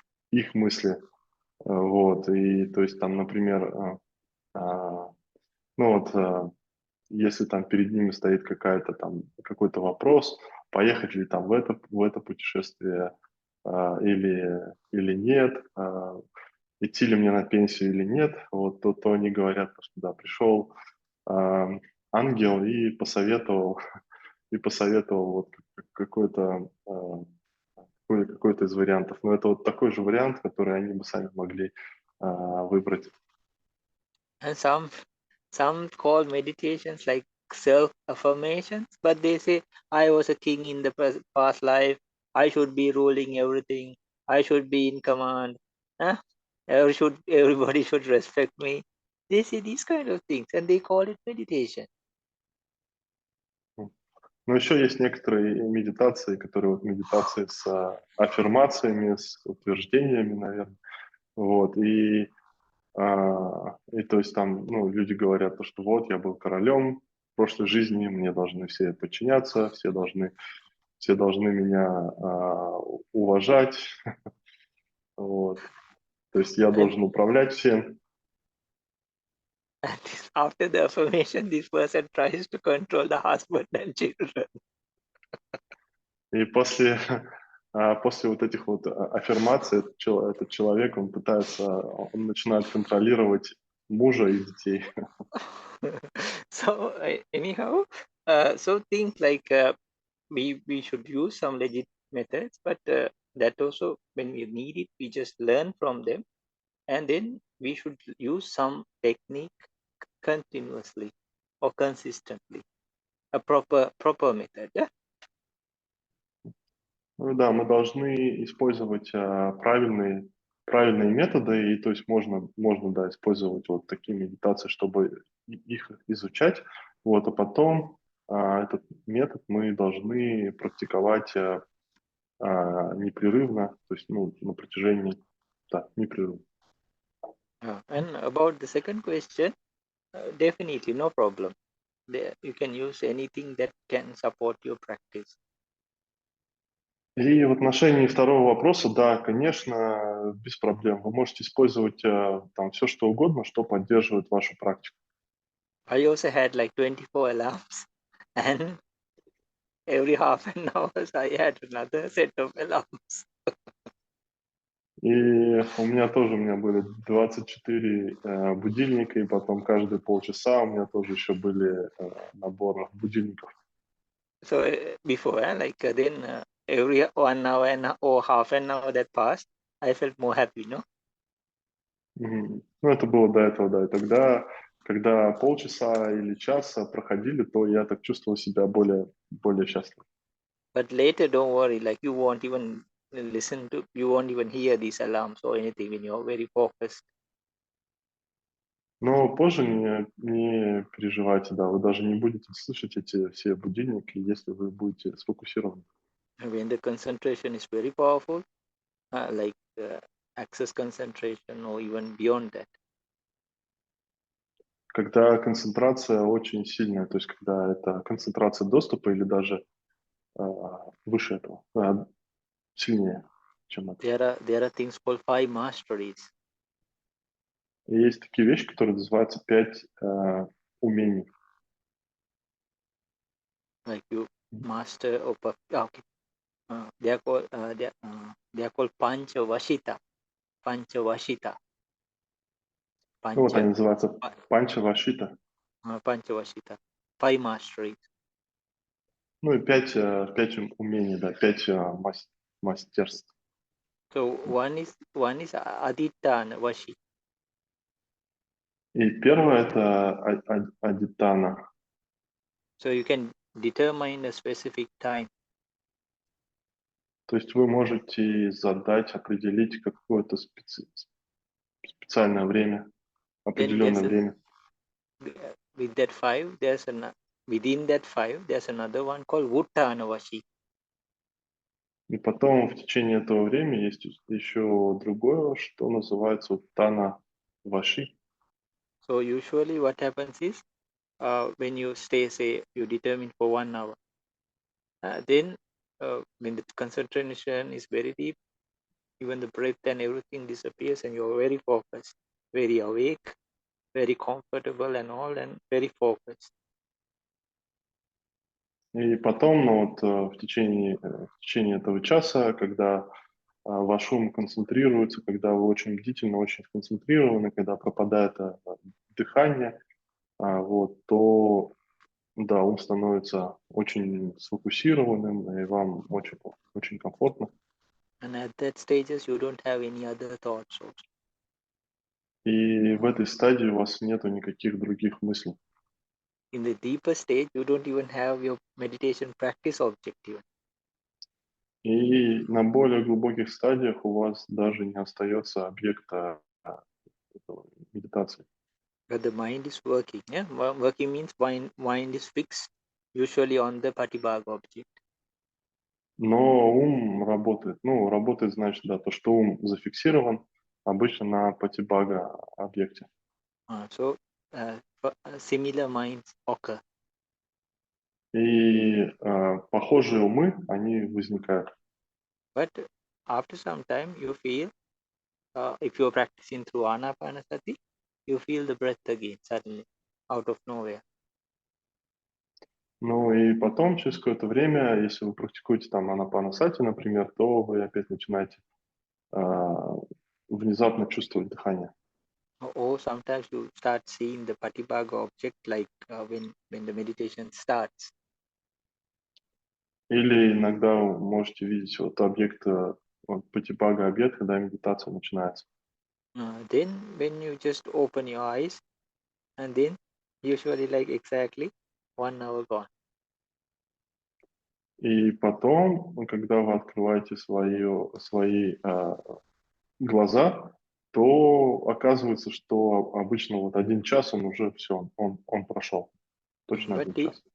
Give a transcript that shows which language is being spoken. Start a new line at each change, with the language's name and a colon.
Russian: их мысли, вот, и то есть там, например, ну вот, если там перед ними стоит какой-то вопрос, поехать ли там в это путешествие или нет, идти ли мне на пенсию или нет, вот, то они говорят, что да, пришел ангел и посоветовал, вот какой-то из вариантов. Но это вот такой же вариант, который они бы сами могли выбрать.
English: And some call meditations like self affirmations, but they say I was a king in the past life, I should be ruling everything, I should be in command, everybody should respect me. They say these kind of things and they call it meditation.
Russian: Но еще есть некоторые медитации, которые вот медитации с аффирмациями, с утверждениями, наверное. Вот, и то есть там, ну, люди говорят, что вот я был королем в прошлой жизни, мне должны все подчиняться, все должны меня уважать, вот. То есть я должен управлять всем.
English: And after the affirmation, this person tries to control the husband and children.
Russian: И после вот этих вот аффирмаций этот человек, он начинает контролировать мужа и детей.
English: So anyhow, so things like we should use some legit methods, but that also when we need it, we just learn from them, and then we should use some technique continuously or consistently, a proper method. Yeah.
Russian: Ну да, мы должны использовать правильные методы, и то есть можно да, использовать вот такие медитации, чтобы их изучать, вот, а потом этот метод мы должны практиковать непрерывно, то есть на протяжении, да, непрерывно.
English: And about the second question, definitely no problem. You can use anything that can support your practice.
Russian: И в отношении второго вопроса, да, конечно, без проблем. Вы можете использовать там все, что угодно, что поддерживает вашу практику.
English: I also had like 24 alarms, and every half an hour I had another set of alarms.
Russian: И у меня были 24 будильника, и потом каждые полчаса у меня тоже еще были наборы будильников.
English: So before, then every 1 hour or half an hour that passed, I felt more happy, no?
Russian: Ну, это было до этого, да. И тогда, когда полчаса или час проходили, то я так чувствовал себя более счастливым.
English: But later, don't worry, like you won't even you won't even hear these alarms or anything when you're very focused.
Russian: Но позже не переживайте, да, вы даже не будете слышать эти все будильники, если вы будете сфокусированы.
English: When the concentration is very powerful, like access concentration or even beyond that.
Russian: Когда концентрация очень сильная, то есть когда это концентрация доступа или даже выше этого, сильнее, чем это.
English: There are things called 5 masteries.
Russian: И есть такие вещи, которые называются 5 умений.
English: Like you master or okay. They are called Panchavashita. Panchavashita.
Russian: Ну, вот они называются панчавашита.
English: Panchavashita. 5 masteries.
Russian: Ну и 5 умений, да, 5 мастерств.
English: So one is Aditana Vashi.
Russian: И первое это адитана.
English: So you can determine a specific time.
Russian: То есть вы можете определить какое-то специальное время, определенное время.
English: With that 5, within that 5, there's another one called Vuttana Vashi.
Russian: И потом в течение этого времени есть еще другое, что называется уттана ваши.
English: So usually what happens is, when you say you determine for 1 hour, then when the concentration is very deep, even the breath and everything disappears and you're very focused, very awake, very comfortable and all, and very focused.
Russian: И потом, в течение этого часа, когда ваш ум концентрируется, когда вы очень бдительно, очень сконцентрированы, когда пропадает дыхание, то да, ум становится очень сфокусированным, и вам очень, очень комфортно.
English: And at that stages, you don't have any other thoughts also.
Russian: И в этой стадии у вас нету никаких других мыслей.
English: In the deeper stage, you don't even have your meditation practice objective. И на более глубоких стадиях у вас даже не остается объекта медитации. But the mind is working. Yeah, working means mind is fixed, usually on the patibhaga object.
Russian: Но ум работает. Ну, работает значит, да, то, что ум зафиксирован обычно на патибхага объекте.
English: So similar minds occur.
Russian: И похожие умы, они возникают.
English: But after some time, you feel, if you're practicing through anapanasati, you feel the breath again suddenly, out of nowhere.
Russian: Ну и потом, через какое-то время, если вы практикуете там анапанасати, например, то вы опять начинаете внезапно чувствовать дыхание.
English: Or sometimes you start seeing the patibhaga object like when the meditation starts.
Russian: Или иногда вы можете видеть объект, патибхага объект, когда медитация начинается.
English: Then when you just open your eyes, and then usually like exactly 1 hour gone.
Russian: И потом, когда вы открываете свои глаза, то оказывается, что обычно 1 час он уже все, он прошел. Точно 1 час.